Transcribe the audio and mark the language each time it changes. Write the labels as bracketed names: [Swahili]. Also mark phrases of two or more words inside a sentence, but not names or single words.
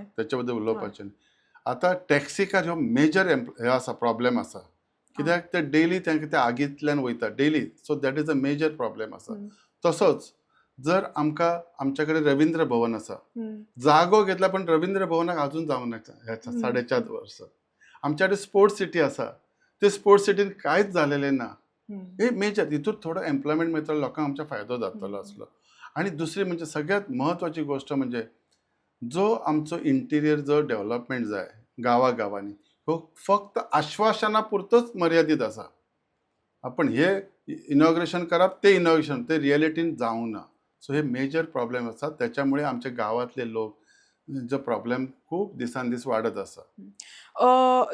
[Konkani] त्याच्या बद्दल उलोवपाचें. आता टॅक्सीकार हो मेजर हे आसा प्रॉब्लेम आसा. कित्याक ते डेली तांकां त्या आगींतल्यान वयता डेली. [English] so that is a major problem [Konkani] आसा. तसोच जर आमच्याकडे रवींद्र भवन असा जागो घेतला पण रवींद्र भवनाक अजून जाऊन ह्याचा 4.5 वर्ष आमच्याकडे स्पोर्ट्स सिटी असा ते स्पोर्ट्स सिटीन कांयच झालेले ना हे मेजर हितून थोडं एम्प्लॉयमेंट मेळटलो लोकांक आमच्या फायदो जातलो असलो आणि दुसरी म्हणजे सगळ्यात महत्वाची गोष्ट म्हणजे जो आमचो इंटिरियर जो डेव्हलपमेंट जाय गावागावांनी हो फक्त आश्वासनापुरतोच मर्यादित असा आपण हे इनॉग्रेशन करप ते इनॉग्रेशन ते रिएलिटीन जावंक ना सो हे [English] major problem [Konkani] असतात त्याच्यामुळे आमच्या गावातले लोक जो प्रॉब्लेम खूप दिसान दीस वाढत असा